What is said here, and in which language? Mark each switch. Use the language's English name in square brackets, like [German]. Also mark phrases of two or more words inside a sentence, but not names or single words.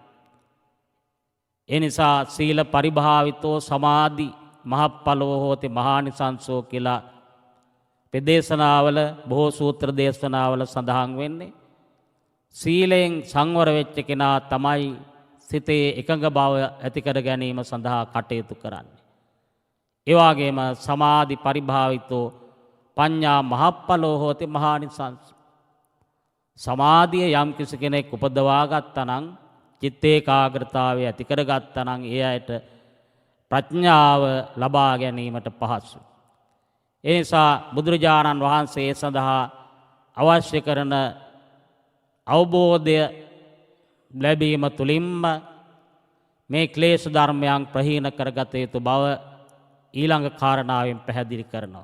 [Sinhala] ඒ නිසා [Pali] සීල පරිභාවිතෝ සමාධි මහප්පලෝ හෝති මහානිසංසෝ [Sinhala] කියලා පෙදේශනාවල බොහෝ සූත්‍ර දේශනාවල සඳහන් වෙන්නේ. සීලෙන් සංවර වෙච්ච කෙනා තමයි සිතේ එකඟ බව ඇති කර ගැනීම සඳහා කටයුතු කරන්නේ. ඒ වගේම [Pali] සමාධි පරිභාවිතෝ පඤ්ඤා මහප්පලෝ හෝති මහානිසංස. [Sinhala] සමාධිය යම් කිසි කෙනෙක් උපදවා ගත්තා නම් චිත්ත ඒකාග්‍රතාවය ඇති කර ගත්තා නම් ඒ අයට ප්‍රඥාව ලබා ගැනීමට පහසුයි. ඒ නිසා බුදුරජාණන් වහන්සේ ඒ සඳහා අවශ්‍ය කරන අවබෝධය ලැබීම තුළින්ම මේ ක්ලේශ ධර්මයන් ප්‍රහීන කරගත යුතු බව ඊළඟ කාරණාවෙන් පැහැදිලි කරනවා.